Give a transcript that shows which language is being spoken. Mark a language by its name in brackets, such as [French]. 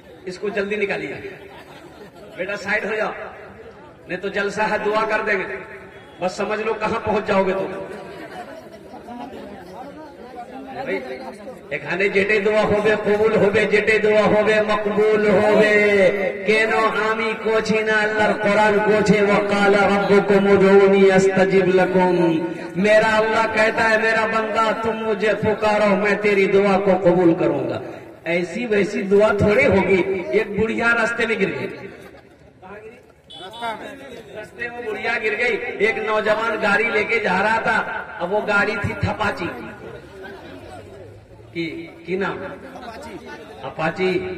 [Hindi] इसको जल्दी निकालिए बेटा, साइड हो जाओ, नहीं तो जलसा है दुआ कर देंगे। बस समझ लो कहां पहुंच जाओगे तुम। [Bangla] এখানে যেটাই দোয়া হবে কবুল হবে, যেটাই দোয়া হবে মকবুল হবে। কেন আমি করছি না? আল্লাহর কোরআন করছে [Arabic] ওয়াকাল রব্বুকুম উদউনি আস্তাজিব লাকুম। [Hindi] मेरा अल्लाह कहता है मेरा बंदा तुम मुझे पुकारो मैं तेरी दुआ को कबूल करूंगा। ऐसी वैसी दुआ थोड़ी होगी। एक बुढ़िया रास्ते में गिर गई, रास्ते में बुढ़िया गिर गई। एक नौजवान गाड़ी लेके जा रहा था। अब वो गाड़ी थी थपाची की नाम अपाची।